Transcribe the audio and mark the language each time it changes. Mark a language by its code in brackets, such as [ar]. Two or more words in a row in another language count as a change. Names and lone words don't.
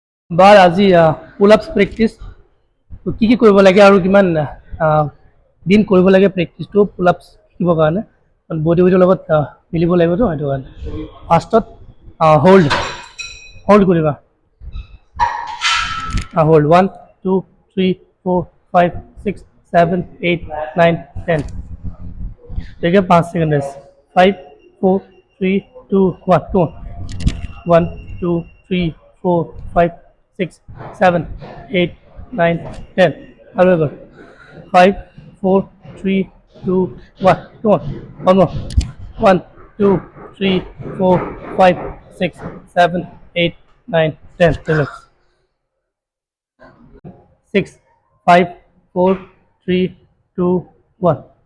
[as] বাৰ আজি পুল আপছ প্ৰেক্টিচ কি কৰিব লাগে আৰু কিমান দিন কৰিব লাগে প্ৰেক্টিচটো পুল আপছ শিকিবৰ কাৰণে বডি লগত মিলিব লাগিবতো সেইটো কাৰণে ফাৰ্ষ্টত হোল্ড হোল্ড কৰিবা হোল্ড 1 2 3 4 5 6 7 8 9 10 [hi] ठीक है 5 [en] second rest [hi] 5 4 3 2 1 2 1 2 3 4 5 6 7 8 9 10 और एक बार 5 4 3 2 1 2 [en] one more [hi] 1 2 3 4 5 6 7 8 9 10 relax 6 5 4 3 2 1